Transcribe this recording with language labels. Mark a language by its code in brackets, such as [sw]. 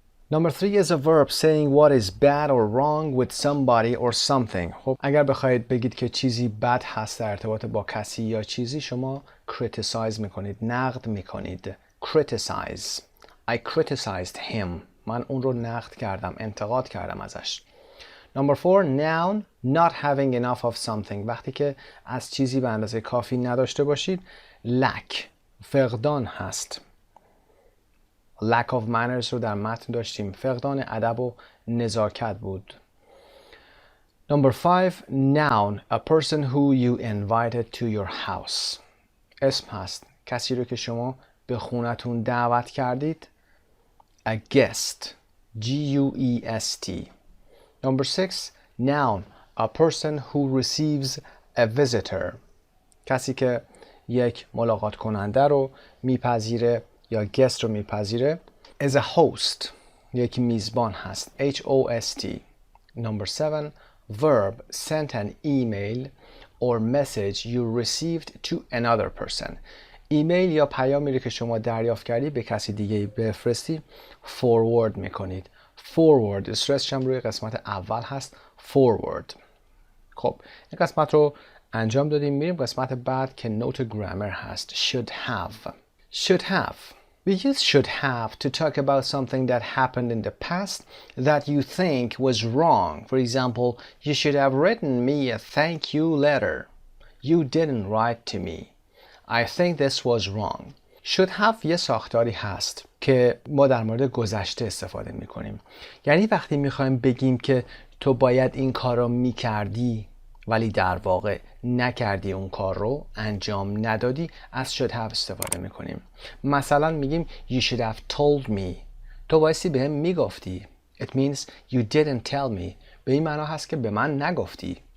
[en] Number 3 is a verb saying what is bad or wrong with somebody or something. [fa] خب اگر بخواید بگید که چیزی بد هست در ارتباط با کسی یا چیزی، شما criticize میکنید، نقد میکنید. criticize. [en] I criticized him. [fa] من اون رو نقد کردم، انتقاد کردم ازش. [en] Number 4, noun, not having enough of something. [fa] وقتی که از چیزی به اندازه کافی نداشته باشید، lack، فقدان هست. [en] lack of manners [fa] رو در متن داشتیم. فقدان ادب و نزاکت بود. [en] Number 5, noun, a person who you invited to your house. [fa] اسم هست. کسی رو که شما به خونتون دعوت کردید. [en] A guest. G-U-E-S-T. Number 6, noun, a person who receives a visitor. [fa] کسی که یک ملاقات کننده رو میپذیره یا guest رو میپذیره. [en] As a host. [fa] یک میزبان هست. [en] H-O-S-T. Number 7, verb, sent an email or message you received to another person. [fa] ایمیل یا پیامی رو که شما دریافت کردی به کسی دیگه بفرستی forward میکنید. forward استرسش هم روی قسمت اول هست. [en] forward. [fa] خب این قسمت رو انجام دادیم. میریم قسمت بعد که نوت گرامر هست. [en] should have. should have. We use should have to talk about something that happened in the past that you think was wrong. For example, you should have written me a thank you letter. You didn't write to me. I think this was wrong. [fa] should have یه ساختاری هست که ما در مورد گذشته استفاده میکنیم. یعنی وقتی میخوایم بگیم که تو باید این کار رو میکردی ولی در واقع نکردی، اون کار رو انجام ندادی، از should have استفاده میکنیم. مثلا میگیم [en] you should have told me. [fa] تو بایستی به هم میگفتی. [en] It means you didn't tell me. [fa] به این معنا هست که به من نگفتی.